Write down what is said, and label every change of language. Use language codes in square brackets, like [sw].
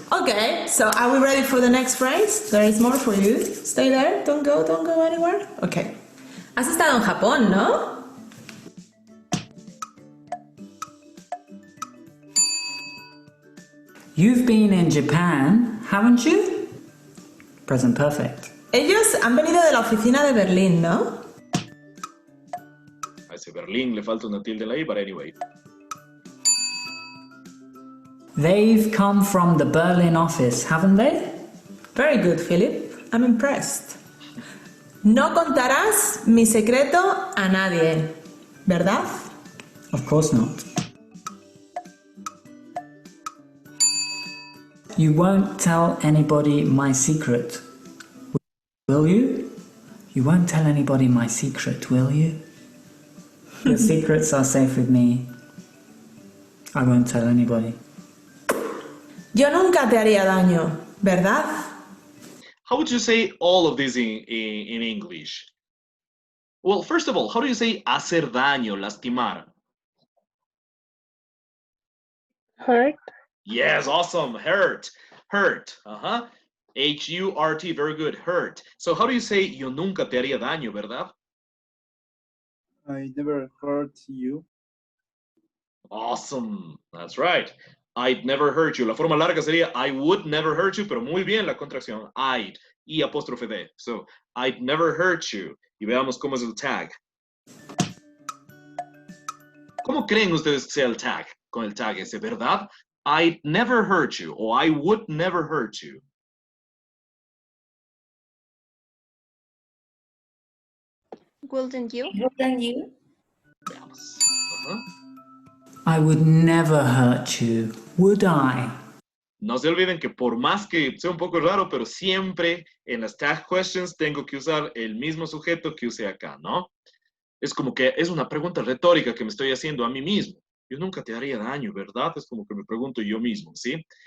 [en] Ok, so are we ready for the next phrase? There is more for you. Stay there, don't go anywhere. [es] Ok. Has estado en Japón, ¿no? [en] You've been in Japan, haven't you? Present perfect. [es] Ellos han venido de la oficina de Berlín, ¿no? A ese Berlín le falta una tilde ahí, [en] but anyway. They've come from the Berlin office, haven't they? Very good, Philip. I'm impressed. [es] No contarás mi secreto a nadie, ¿verdad? [en] Of course not. You won't tell anybody my secret, will you? You won't tell anybody my secret, will you? Your secrets are safe with me. I won't tell anybody. [es] Yo nunca te haría daño, ¿verdad? [en] How would you say all of this in English? Well, first of all, how do you say [es] hacer daño, lastimar? [en] Hurt. Yes, awesome. Hurt. Hurt. Uh-huh. H-U-R-T. Very good. Hurt. So how do you say [es] yo nunca te haría daño, verdad? [en] I never hurt you. Awesome. That's right. I'd never hurt you. [es] La forma larga sería [en] I would never hurt you, [es] pero muy bien la contracción. [en] I'd. [es] Y apóstrofe D. [en] So, I'd never hurt you. [es] Y veamos cómo es el tag. ¿Cómo creen ustedes que sea el tag? Con el tag ese, ¿verdad? [en] I'd never hurt you. O I would never hurt you. Wouldn't you? Wouldn't you? [es] Veamos. Ajá. [en] I would never hurt you, would I? [es] No se olviden que por más que sea un poco raro, pero siempre en las tag questions tengo que usar el mismo sujeto que usé acá, ¿no? Es como que es una pregunta retórica que me estoy haciendo a mí mismo. Yo nunca te haría daño, ¿verdad? Es como que me pregunto yo mismo, ¿sí?